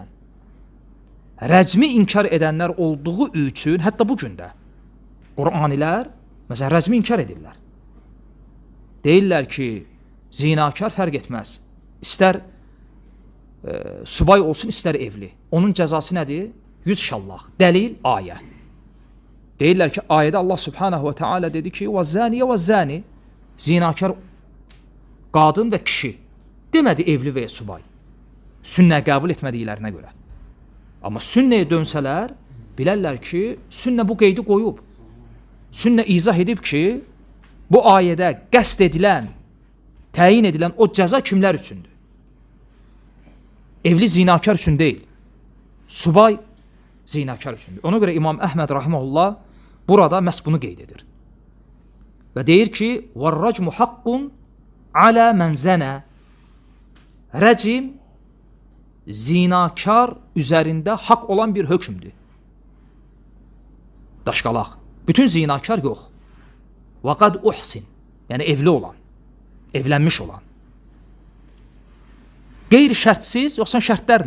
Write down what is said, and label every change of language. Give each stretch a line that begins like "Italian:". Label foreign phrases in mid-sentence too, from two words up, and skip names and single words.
Azerbaijani: Rəcmi inkar edənlər olduğu üçün, hətta bu gündə Qur'anilər, məsələn, rəcmi inkar edirlər. Deyirlər ki, zinakar fərq etməz. İstər subay olsun, istər evli. Onun cəzası nədir? 100 şallaq. Dəlil, ayə. Deyirlər ki, ayədə Allah
Arabic: سبحانه وتعالى
Azerbaijani: dedi ki,
Arabic: وَالزَّانِيَ وَالزَّانِ.
Azerbaijani: Zinakar qadın və kişi. Demədi evli və ya subay. Sünnə qəbul etmədiklərinə görə. Amma sünnəyə dönsələr, bilərlər ki, sünnə bu qeydi qoyub. Sünnə izah edib ki, bu ayədə qəsd edilən, təyin edilən o cəza kimlər üçündür? Evli zinakar üçün deyil. Subay zinakar üçündür. Ona görə İmam Əhməd rahiməhullah burada məhz bunu qeyd edir. Və deyir ki,
Arabic: وَالرَّجْمُ حَقٌّ على من زنى.
Azerbaijani: Rəcim zinakar üzərində haqq olan bir hökmdür. Daşqalaq. Bütün zinakar yox.
Arabic: وقد أحصن.
Azerbaijani: Yəni evli olan, evlənmiş olan. Qeyri şərtsiz, yoxsa şərtlərlə?